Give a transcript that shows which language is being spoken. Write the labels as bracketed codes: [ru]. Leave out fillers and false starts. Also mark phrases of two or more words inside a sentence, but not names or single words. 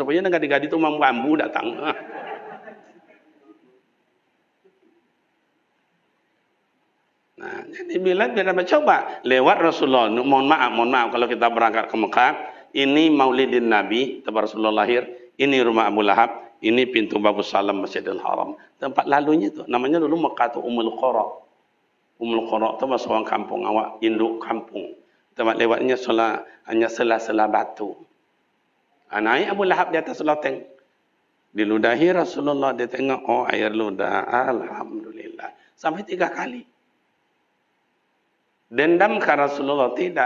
[id] Supaya gadis-gadis tu mampu datang. Nah, jadi bila coba lewat Rasulullah, mohon maaf kalau kita berangkat ke Mekah, ini Maulidin Nabi, tempat Rasulullah lahir, ini rumah Abu Lahab, ini pintu Babus Salam Masjidil Haram. Tempat lalunya itu namanya dulu Mekah tu Ummul Qura. Ummul Qura tu masuk orang [min] kampung awak, [id] induk kampung. Tempat lewatnya hanya sela-sela batu. Naik Abu Lahab di atas loteng. Diludahi Rasulullah, dia tengok, oh air ludah, alhamdulillah. Sampai 3 kali. Dendam ke Rasulullah? Tidak.